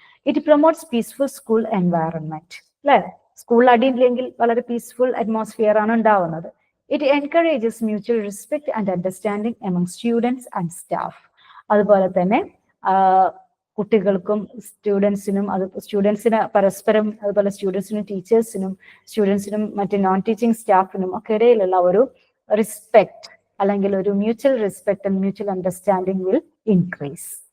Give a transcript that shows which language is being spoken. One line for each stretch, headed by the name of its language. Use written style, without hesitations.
English: it promotes peaceful school environment
Malayalam: അല്ലെ. സ്കൂളിൽ അടിയില്ലെങ്കിൽ വളരെ പീസ്ഫുൾ അറ്റ്മോസ്ഫിയർ ആണ് ഉണ്ടാവുന്നത്.
English: It encourages mutual respect and understanding among students and staff.
Malayalam: അതുപോലെ തന്നെ കുട്ടികൾക്കും സ്റ്റുഡൻസിനും, അത് സ്റ്റുഡൻസിന് പരസ്പരം, അതുപോലെ സ്റ്റുഡൻസിനും ടീച്ചേഴ്സിനും, സ്റ്റുഡൻസിനും മറ്റ് നോൺ ടീച്ചിങ് സ്റ്റാഫിനും ഒക്കെ ഇടയിലുള്ള ഒരു റെസ്പെക്ട്, അല്ലെങ്കിൽ ഒരു mutual respect and mutual understanding will increase.